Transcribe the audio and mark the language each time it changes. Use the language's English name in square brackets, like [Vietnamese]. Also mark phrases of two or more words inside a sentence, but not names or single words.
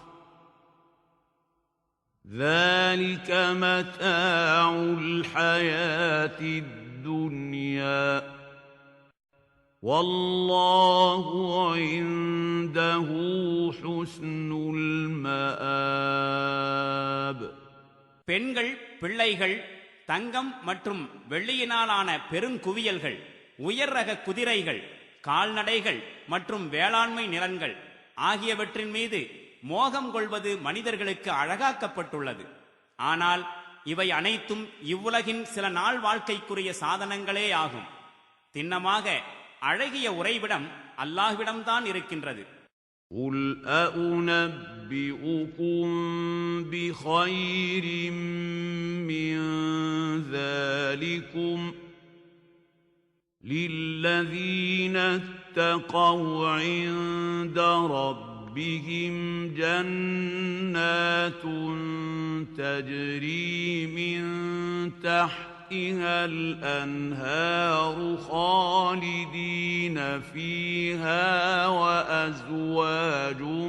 [Arabic] ذلك متاع الحياة الدنيا والله عنده حسن المآب. [Tamil] பெண்கள், பிள்ளைகள், தங்கம் மற்றும் வெள்ளியினாலான பெருங்குவியல்கள், உயர் ரக குதிரைகள், கால்நடைகள் மற்றும் வேளாண்மை நிலங்கள் ஆகியவற்றின் மீது மோகம் கொள்வது மனிதர்களுக்கு அழகாக்கப்பட்டுள்ளது. ஆனால் இவை அனைத்தும் இவ்வுலகின் சில நாள் வாழ்க்கைக்குரிய சாதனங்களே ஆகும். திண்ணமாக அழகிய உறைவிடம் அல்லாஹ்விடம்தான் இருக்கின்றது. [Arabic] قُلْ أَأُنَبِّئُكُم بِخَيْرٍ مِّن ذَلِكُمْ لِلَّذِينَ اتَّقَوْا عِندَ رَبِّهِمْ جَنَّاتٌ تَجْرِي مِن تَحْتِهَا الْأَنْهَارُ خَالِدِينَ فِيهَا وَأَزْوَاجٌ